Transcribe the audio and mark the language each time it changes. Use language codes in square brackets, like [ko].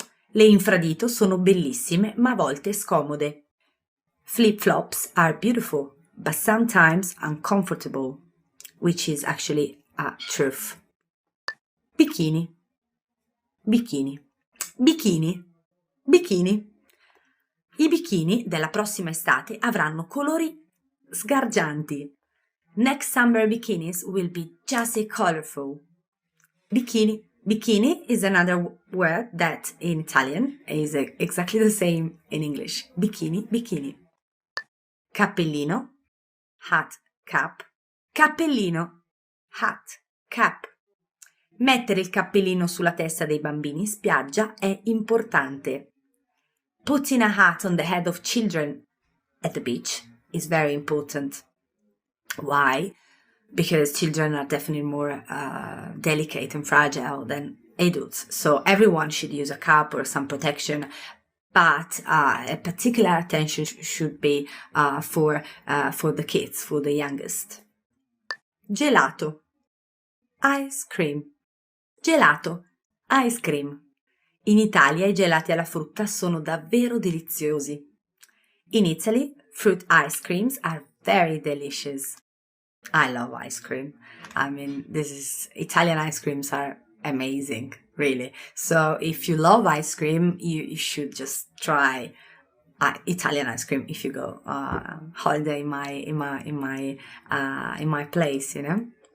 [it] Le infradito sono bellissime ma a volte scomode. [en] Flip-flops are beautiful but sometimes uncomfortable, which is actually a truth. [it] Bikini, bikini, bikini, bikini. I bikini della prossima estate avranno colori sgargianti. [en] Next summer bikinis will be just colorful. Bikini. Bikini is another word that in Italian is exactly the same in English. [it] Bikini, bikini. Cappellino, [en] hat, cap. [it] Cappellino, [en] hat, cap. [it] Mettere il cappellino sulla testa dei bambini in spiaggia è importante. [en] Putting a hat on the head of children at the beach is very important. Why? Because children are definitely more delicate and fragile than adults. So everyone should use a cap or some protection, but a particular attention should be for the kids, for the youngest. [it] Gelato, [en] ice cream. Gelato, ice cream. [it] In Italia i gelati alla frutta sono davvero deliziosi. [en] In Italy, fruit ice creams are very delicious. I love ice cream. I mean, Italian ice creams are amazing, really. So if you love ice cream, you should just try Italian ice cream if you go holiday in my place, you know.